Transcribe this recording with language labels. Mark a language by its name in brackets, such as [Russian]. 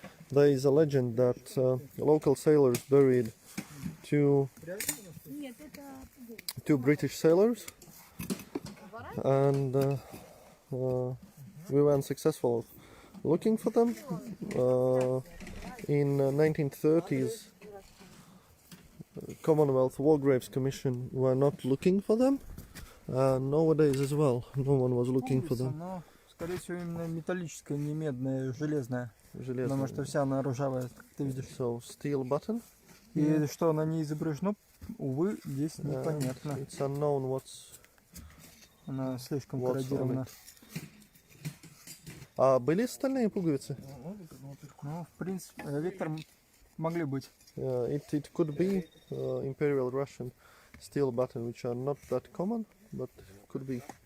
[English] There is a legend that local sailors buried two British sailors, and we were unsuccessful looking for them. In 1930s, Commonwealth War Graves Commission were not looking for them. Nowadays as well, no one was looking for them. [Russian] Но, скорее всего, именно металлическая, не медная, железная. Потому что вся она ржавая, как ты видишь. [English] So, steel button. [Russian] И что на ней изображено, увы, здесь непонятно. [English] It's unknown what's... [Russian] Она слишком корродирована. А были остальные пуговицы? Ну, в принципе, Виктор, могли быть. [English] It could be Imperial Russian steel button, which are not that common, but could be.